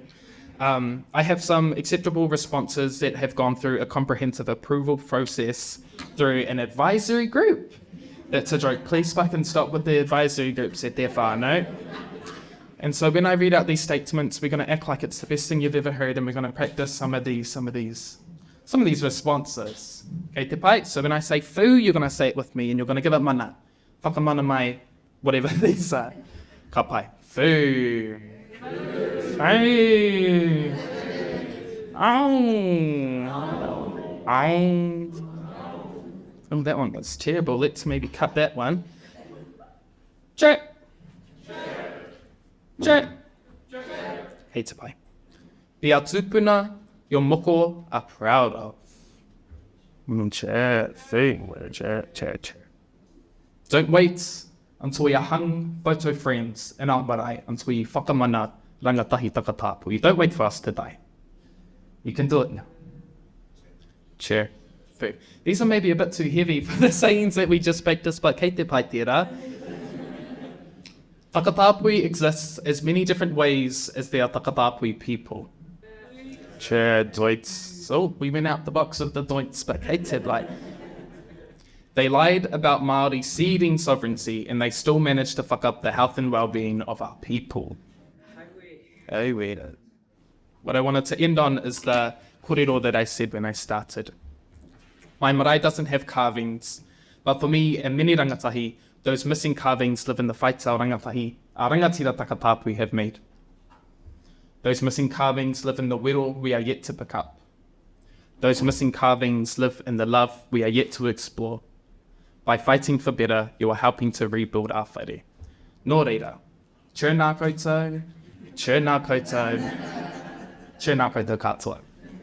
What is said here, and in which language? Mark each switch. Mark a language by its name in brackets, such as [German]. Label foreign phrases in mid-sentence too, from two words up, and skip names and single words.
[English] I have some acceptable responses that have gone through a comprehensive approval process through an advisory group. That's a joke. Please fucking stop with the advisory groups at their whānau. And so when I read out these statements, we're going to act like it's the best thing you've ever heard, and we're going to practice some of these responses. [Māori] Okay, te pai? [English] So when I say fu, you're going to say it with me, and you're going to give it mana. [Māori] Whakamana mai, [English] whatever these are. [Māori] Ka pai. Fu. Fu. [English] Oh, that one was terrible. Let's maybe cut that one. Check. Check. [Māori] Hei te pai. [English] Be our tūpuna your moko are proud of. Don't wait until we are hung photo friends in our marae until we [Māori] whakamana rangatahi Takatāpui. [English] Don't wait for us to die. You can do it now. Chair. These are maybe a bit too heavy for the sayings that we just practiced, but [Māori] kei te pai tērā. [English] Takatāpui exists as many different ways as there are Takatāpui people. Chair, doits. So we went out the box of the doits, but [Māori] kei te [English] like. They lied about Māori ceding sovereignty, and they still managed to fuck up the health and well-being of our people. What I wanted to end on is the kōrero that I said when I started. My marae doesn't have carvings, but for me and many rangatahi, those missing carvings live in the [Māori] whaitau rangatahi [English] our [Māori] rangatira Takatāpui [English] have made. Those missing carvings live in the wero we are yet to pick up. Those missing carvings live in the love we are yet to explore. By fighting for better, you are helping to rebuild our whare. [Māori] Nō reira, tū nā koutou, tū nā koutou, tū nā koutou katoa.